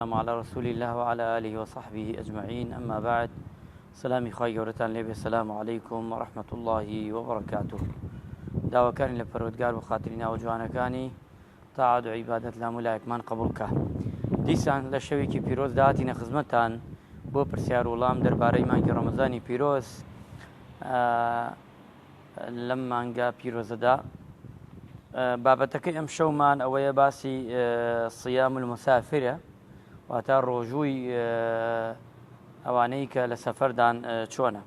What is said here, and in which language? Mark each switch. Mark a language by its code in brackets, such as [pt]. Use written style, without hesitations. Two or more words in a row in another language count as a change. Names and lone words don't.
[ar] على رسول الله وعلى آله وصحبه أجمعين. أما بعد، [ckb] سلامي خواهی گەورەتان لێبێ. السلام عليكم ورحمة الله وبركاته. داواکانی لە پەروەردگار بۆ خاتری ناو جوانەکانی تاعات و عیبادەت لام و لایەکمان قبول بکە. دیسان لە شەوێکی پیرۆز داهاتینە خزمەتتان بۆ پرسیار و وڵام دەربارەی مانگی ڕەمەزانی پیرۆز. لەم مانگە پیرۆزەدا بابەتەکەی ئەم شەومان ئەوەیە باسی [ar] صیام المسافرە، [ckb] واتە ڕۆژووی ئەوانەی کە لە سەفەردان چۆنە.